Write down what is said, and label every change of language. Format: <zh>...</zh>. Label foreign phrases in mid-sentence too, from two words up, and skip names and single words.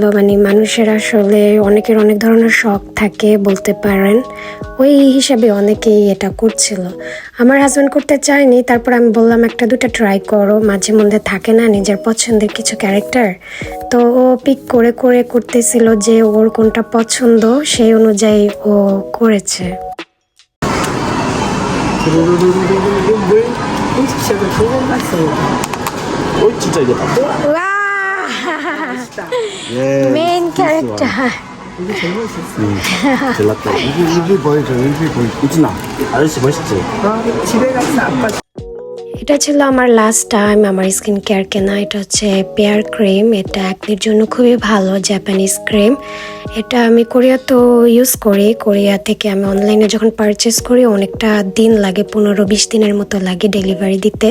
<bn>মানে মানুষের আসলে অনেকের অনেক ধরনের শখ থাকে বলতে পারেন, ওই হিসাবে অনেকেই এটা করছিল। আমার হাজব্যান্ড করতে চায়নি, তারপর আমি বললাম একটা দুটা ট্রাই করো, মাঝে মধ্যে থাকে না নিজের পছন্দের কিছু ক্যারেক্টার। তো ও পিক করে করে করতেছিল যে ওর কোনটা পছন্দ, সেই অনুযায়ী ও করেছে।</bn> <ko>물 훔치셔도 좋은 맛이에요. 진짜 이거 다 예.</ko> <en>Main character.</en> <ko>이게 제일 맛있었어요. 젤라또. 입이 보여줘, 입이 보여줘. 우진아, 아저씨 멋있지? 집에 가서 아빠</ko> <bn>এটা ছিল আমার</bn> <en>last time</en> <bn>আমার</bn> <en>skin care</en> <bn>কেনা। এটা হচ্ছে</bn> <en>pear cream,</en> <bn>এটা একদিনের জন্য খুবই ভালো,</bn> <en>Japanese cream.</en> <bn>এটা আমি কোরিয়াতেও ইউজ করি, কোরিয়া থেকে আমি অনলাইনে যখন পারচেস করি অনেকটা দিন লাগে, 15-20 দিনের মতো লাগে ডেলিভারি দিতে।</bn>